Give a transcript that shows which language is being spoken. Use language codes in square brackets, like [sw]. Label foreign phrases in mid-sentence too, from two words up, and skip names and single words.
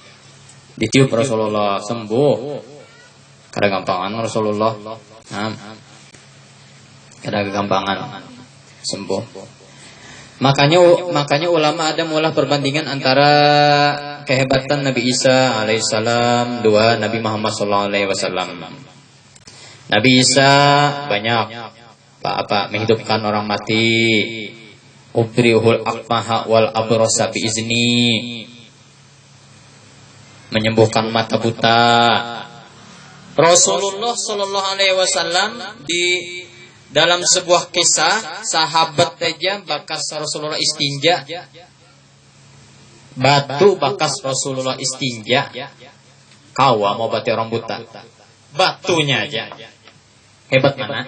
[bjn] Ditiup Rasulullah sembuh. Kada gampangan Rasulullah. Kada gampangan sembuh. Makanya ulama ada mulai perbandingan antara kehebatan Nabi Isa alaihissalam dua Nabi Muhammad [ar] صلى الله عليه وسلم. [bjn] Nabi Isa banyak menghidupkan orang mati. [ar] أبرئ الأكمه والأبرص بإذني. [bjn] Menyembuhkan mata buta. Rasulullah [ar] صلى الله عليه وسلم [bjn] di dalam sebuah kisah sahabat aja bakas Rasulullah istinja. Batu bakas Rasulullah istinja. Kawa mau bati orang buta. Batunya aja. Hebat mana?